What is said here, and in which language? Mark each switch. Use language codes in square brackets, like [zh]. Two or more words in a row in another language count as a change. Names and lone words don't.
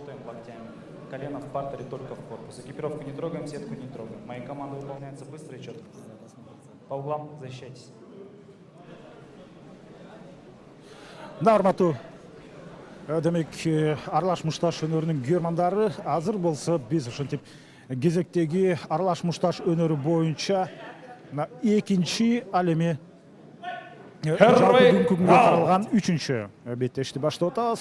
[ru] локтями. Колено в партере, только в корпус. Экипировку не трогаем, сетку не трогаем. Мои команды выполняются быстро и четко. По углам защищайтесь. Нармату. [ky] Демек, аралаш мушташ өнөрүнүн көрмандары азыр болсо биз ошентип кезектеги аралаш мушташ өнөрү боюнча экинчи ал эми жалпы дүнкүнгө каралган үчүнчү беттешти баштап атабыз.